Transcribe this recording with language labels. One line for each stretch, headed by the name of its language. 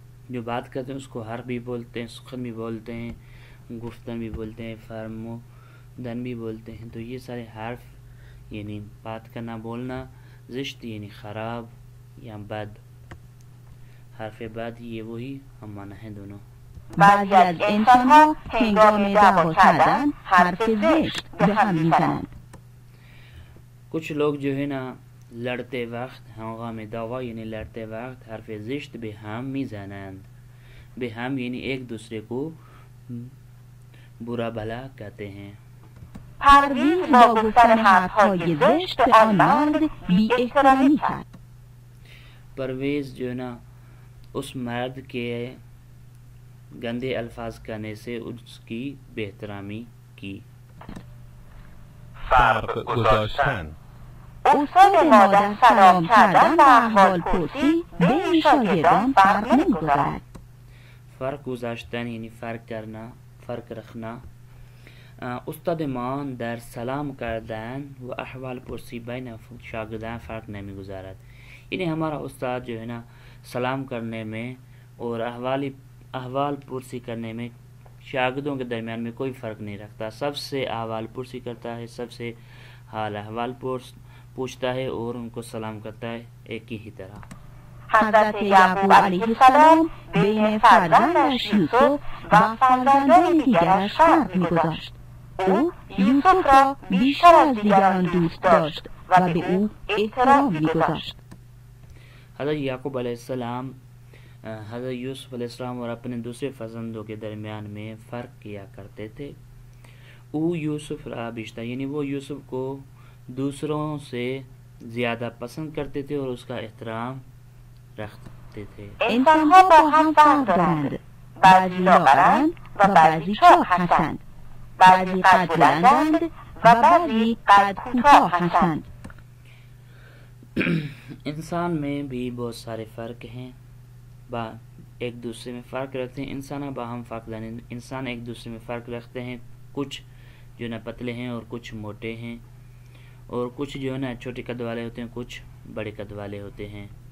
Urdu: جو بات کرتے ہیں اس کو حرف بھی بولتے ہیں، سخن بھی بولتے ہیں، گفتن بھی بولتے ہیں، فرمودن بھی بولتے ہیں. تو یہ سارے حرف یعنی بات کرنا، بولنا. زشت یعنی خراب یا بد. حرف بد یہ وہی ہم معنی ہیں دونوں.
Persian: بعضی از انسان‌ها هنگام دعوا کردن حرف زشت به هم می‌زنند.
Urdu: کچھ لوگ جو ہے نا لڑتے وقت، ہنگام دعوا یعنی لڑتے وقت
Persian: حرف زشت به هم میزنند.
Urdu: به هم یعنی ایک دوسرے کو برا بھلا کہتے ہیں.
Persian: پرویز با گفتن حرف‌های زشت به آن مرد بی احترامی کرد.
Urdu: پرویز جو ہے نا اس مرد کے گندے الفاظ کہنے سے اس کی بے احترامی کی.
Persian: فرق گذاشتن، استاد ما در سلام کردن و احوال پرسی بین شاگردان فرق نمی‌گذارد.
Urdu: فرق گذاشتن یعنی فرق کرنا، فرق رکھنا.
Persian: استاد ما در سلام کردن و احوال پرسی بین شاگردان فرق نمی‌گذارد.
Urdu: یعنی ہمارا استاد جو ہے نا سلام کرنے میں اور احوال پرسی کرنے میں شاگردوں کے درمیان میں کوئی فرق نہیں رکھتا. سب سے احوال پرسی کرتا ہے، سب سے حال احوال پوچھتا ہے اور ان کو سلام کرتا ہے ایک ہی طرح.
Persian: حضرت یعقوب علیه السلام بین فرزندش یوسف و فرزندان دیگرش فرق می‌گذاشت. او یوسف را بیشتر از دیگران دوست داشت و به او احترام می‌گذاشت.
Urdu: حضرت یعقوب علیہ السلام حضرت یوسف علیہ السلام اور اپنے دوسرے فرزندوں کے درمیان میں فرق کیا کرتے تھے.
Persian: او یوسف را بیشتر
Urdu: یعنی وہ یوسف کو دوسروں سے زیادہ پسند کرتے تھے اور اس کا احترام رکھتے تھے.
Persian: انسان‌ها با هم فرق دارند. بعضی لاغرند و بعضی چاق هستند. بعضی قد بلندند و بعضی قد کوتاه هستند.
Urdu: انسان میں بھی بہت سارے فرق ہیں، ایک دوسرے میں فرق رکھتے ہیں. انسان ایک دوسرے میں فرق رکھتے ہیں. کچھ جو نا پتلے ہیں اور کچھ موٹے ہیں، اور کچھ جو ہے نا چھوٹے قد والے ہوتے ہیں، کچھ بڑے قد والے ہوتے ہیں.